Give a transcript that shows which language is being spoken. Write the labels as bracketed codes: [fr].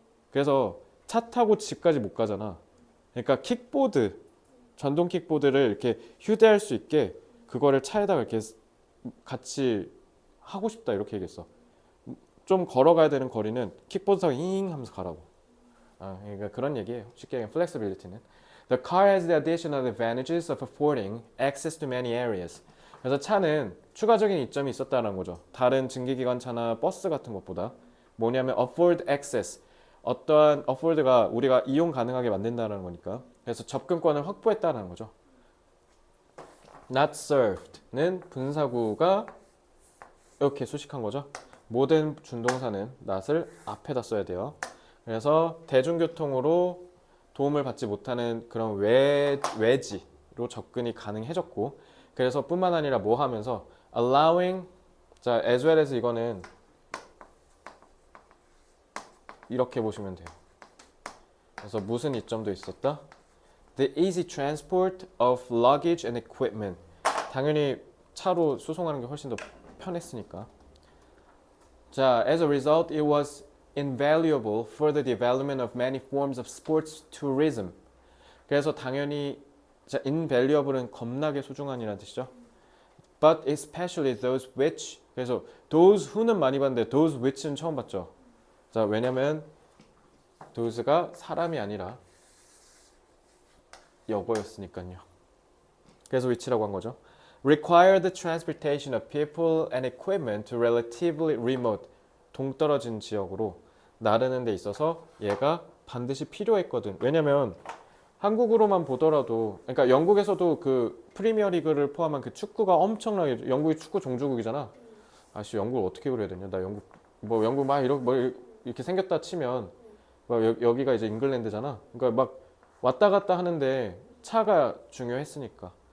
[ko] 그래서 차 타고 집까지 못 가잖아. 그러니까 킥보드, 전동 킥보드를 이렇게 휴대할 수 있게 그거를 차에다가 이렇게 같이 하고 싶다 이렇게 얘기했어. 좀 걸어가야 되는 거리는 킥보드 타고 잉 하면서 가라고. 그러니까 그런 얘기예요. 쉽게 얘기하면 flexibility는. [en] The car has the additional advantages of affording access to many areas. [ko] 그래서 차는 추가적인 이점이 있었다는 거죠. 다른 증기기관차나 버스 같은 것보다 뭐냐면 afford access. 어떠한 afford가 우리가 이용 가능하게 만든다는 거니까. 그래서 접근권을 확보했다는 거죠. Not served는 분사구가 이렇게 수식한 거죠. 모든 준동사는 not을 앞에다 써야 돼요. 그래서 대중교통으로 도움을 받지 못하는 그런 외지로 접근이 가능해졌고, 그래서 뿐만 아니라 뭐 하면서 allowing, 자 as well as 이거는 이렇게 보시면 돼요. 그래서 무슨 이점도 있었다? [en] The easy transport of luggage and equipment. [ko] 당연히 차로 수송하는 게 훨씬 더 편했으니까. [en] 자, as a result, it was invaluable for the development of many forms of sports tourism. [ko] 그래서 당연히 자, invaluable은 겁나게 소중한이라는 뜻이죠. [en] But especially those which. [ko] 그래서 those who는 많이 봤는데 those which는 처음 봤죠. 자, 왜냐면 those가 사람이 아니라 여거였으니까요. 그래서 which라고 한 거죠. [en] Require the transportation of people and equipment to relatively remote, [ko] 동떨어진 지역으로 나르는 데 있어서 얘가 반드시 필요했거든. 왜냐면 한국으로만 보더라도, 그러니까 영국에서도 그 프리미어 리그를 포함한 그 축구가 엄청나게, 영국이 축구 종주국이잖아. 아씨 영국을 어떻게 그려야 되냐? 나 영국 막 이렇게 생겼다 치면 막 여기가 이제 잉글랜드잖아. 그러니까 막 왔다 갔다 하는데 차가 중요했으니까.